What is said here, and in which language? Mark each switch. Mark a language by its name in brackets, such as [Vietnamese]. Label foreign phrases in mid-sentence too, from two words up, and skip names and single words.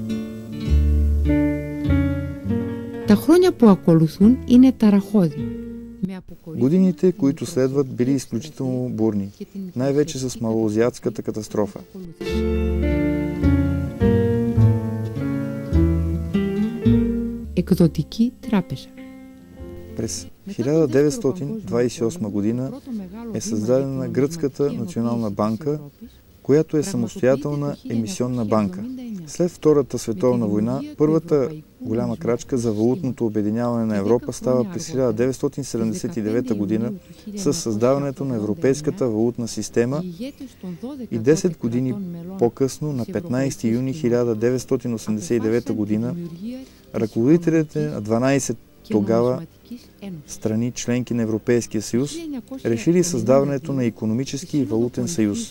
[Greek] Τα χρόνια που ακολουθούν είναι ταραχώδη. [Bulgarian] Годините, които следват, били изключително бурни, най-вече с Малоазиатската катастрофа. [Greek] Εκδοτική τράπεζα. [Bulgarian] През 1928 година е създадена Гръцката национална банка, която е самостоятелна емисионна банка. След Втората световна война, първата голяма крачка за валутното обединяване на Европа става през 1979 година с създаването на Европейската валутна система и 10 години по-късно, на 15 юни 1989 година, ръководителите на 12 тогава страни, членки на Европейския съюз, решили създаването на икономически и валутен съюз.